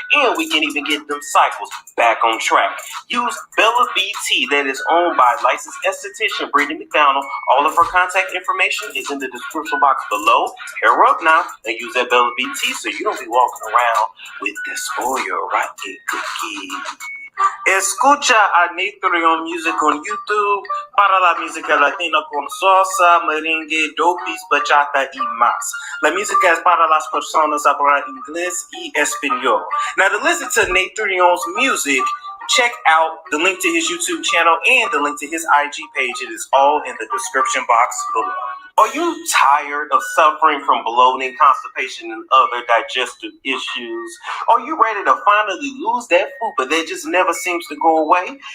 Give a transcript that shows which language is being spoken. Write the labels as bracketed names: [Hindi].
[English] And we can even get them cycles back on track. Use Bella BT that is owned by licensed esthetician Brittany McDonald. All of her contact information is in the description box below. Pair up now and use that Bella BT so you don't be walking around with this oil rocket cookie. [Spanish] Escucha a Natreon Music on YouTube para la música latina con salsa, merengue, dopis, bachata y más. La música es para las personas hablar inglés y español. [English] Now to listen to Natreon's music, check out the link to his YouTube channel and the link to his IG page. It is all in the description box below. Are you tired of suffering from bloating, constipation, and other digestive issues? Are you ready to finally lose that food, but that just never seems to go away?